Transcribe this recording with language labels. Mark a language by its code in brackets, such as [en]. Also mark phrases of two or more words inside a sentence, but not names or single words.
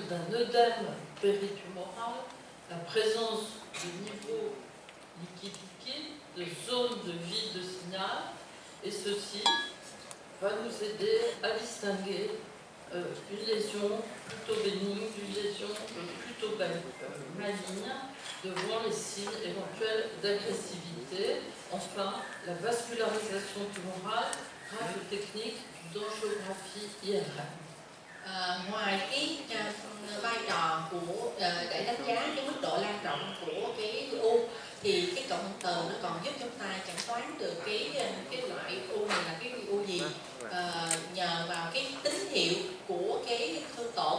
[fr] d'un œdème péritumoral, la présence de niveaux liquide-liquide, de zones de vide de signal, et ceci va nous aider à distinguer une lésion plutôt bénigne d'une lésion plutôt maligne, devant les signes éventuels d'agressivité. Enfin, la vascularisation tumorale, grave technique d'angiographie IRM. [vi] Ngoài cái vai trò của để đánh giá cái mức độ lan rộng của cái u, thì cái cộng hưởng từ nó còn giúp chúng ta chẩn đoán được cái loại u này là cái u gì, nhờ vào cái tín hiệu của cái thương tổn.